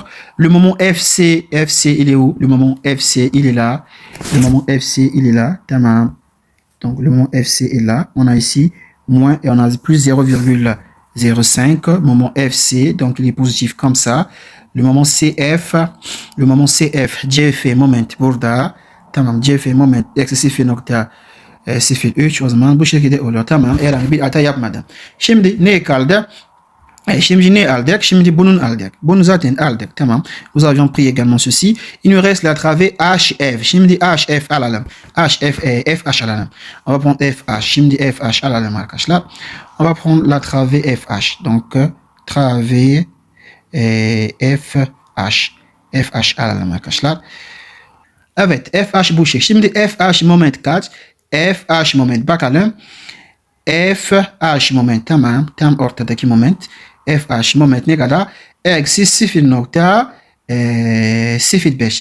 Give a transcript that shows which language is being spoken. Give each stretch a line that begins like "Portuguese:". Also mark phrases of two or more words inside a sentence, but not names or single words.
French: Le moment FC, il est où? Le moment FC, il est là. Le moment FC, il est là. Tamam. Donc le moment FC est là. On a ici moins et on a plus 0,05. Moment FC, donc il est positif comme ça. Le moment CF, CF
Turkish: moment burada. Tamam, CF moment excessif nokta 0,3 o zaman bu şekilde oluyor. Tamam, herhangi bir hata yapmadım. Şimdi ne kaldı? Şimdi ne aldık? Şimdi bunun aldık. Bunu zaten aldık. Tamam.
French: Nous avions pris également ceci. Il nous reste la travée HF.
Turkish: Şimdi HF alalım. FH alalım.
French: On va prendre FH.
Turkish: Şimdi FH alalım arkadaşlar.
French: On va prendre la travée FH. Donc travée
Turkish: FH alalım arkadaşlar. Evet, FH bu şey. Şimdi FH moment kaç? FH moment bakalım. FH moment, tamam. Tam ortadaki moment. FH moment ne kadar? Eksi 0,05.